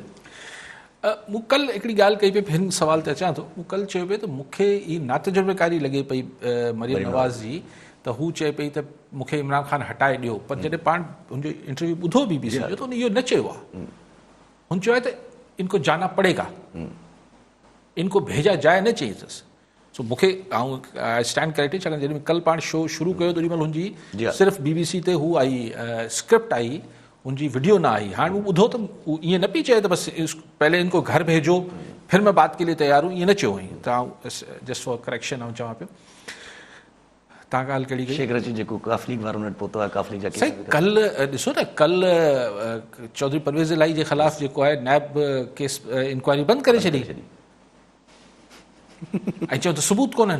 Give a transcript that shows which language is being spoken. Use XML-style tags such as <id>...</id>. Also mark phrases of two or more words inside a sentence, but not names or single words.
<sd>मूं कल्ह हिकिड़ी ॻाल्हि कई पई, हिन सुवाल ते अचां थो। मूं कल्ह चयो पिए त मूंखे ई नातजुर्बेकारी लॻे पई मरियम नवाज़ जी, त हू चए पई त मूंखे इमरान ख़ान हटाए ॾियो, पर जॾहिं पाण हुनजो इंटरव्यू ॿुधो BBC जो त हुन इहो न चयो आहे। हुन चयो आहे त</sd> <ur>ان کو جانا پڑے گا، ان کو بھیجا جائے</ur> <sd>न चई अथसि। सो मूंखे</sd> <en>stand correct,</en> <sd>छाकाणि जॾहिं कल्ह पाण शो शुरू कयो त ओॾी महिल हुनजी सिर्फ़ु BBC ते हू आई स्क्रिप्ट आई,</sd> <ur>ان کی ویڈیو نہ آئی. हाँ</ur> <sd>वो ॿुधो तो ये न पी चए तो</sd> <ur>بس پہلے ان کو گھر بھیجو پھر میں بات کے لیے تیار ہوں,</ur> <sd>ये न चयो हुई।</sd> <en>just for correction</en> <sd>आऊं चवां पियो तव्हां ॻाल्हि कहिड़ी कई? शेख रशीद जेको काफ़ लीग वारो पहुतो आहे, काफ़ लीग जा सही कल्ह ॾिसो न, कल्ह चौधरी परवेज़ इलाही जे ख़िलाफ़ जेको आहे नैब केस इंक्वायरी बंदि करे छॾी ऐं चयो त सबूत कोन्हनि।</sd>